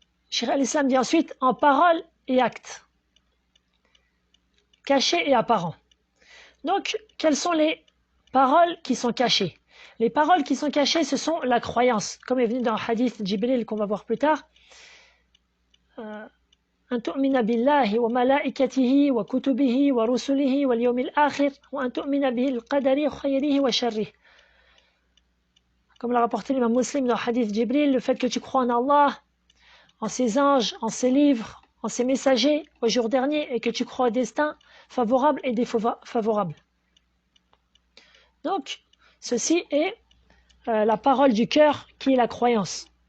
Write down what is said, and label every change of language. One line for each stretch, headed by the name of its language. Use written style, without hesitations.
French: Cheikh al-Islam dit ensuite, en parole et acte, caché et apparent. Donc, quelles sont les paroles qui sont cachées? Les paroles qui sont cachées, ce sont la croyance, comme est venu dans le hadith Jibril qu'on va voir plus tard.
Arabic: أن تؤمن بالله وملائكته وكتبه ورسله واليوم الآخر وأن تؤمن بالقدر خيره وشره.
French: Comme l'a rapporté l'imam Muslim dans le hadith Jibril, le fait que tu crois en Allah, en ses anges, en ses livres, en ses messagers, au jour dernier, et que tu crois au destin favorable et défavorable. Donc, ceci est la parole du cœur qui est la croyance.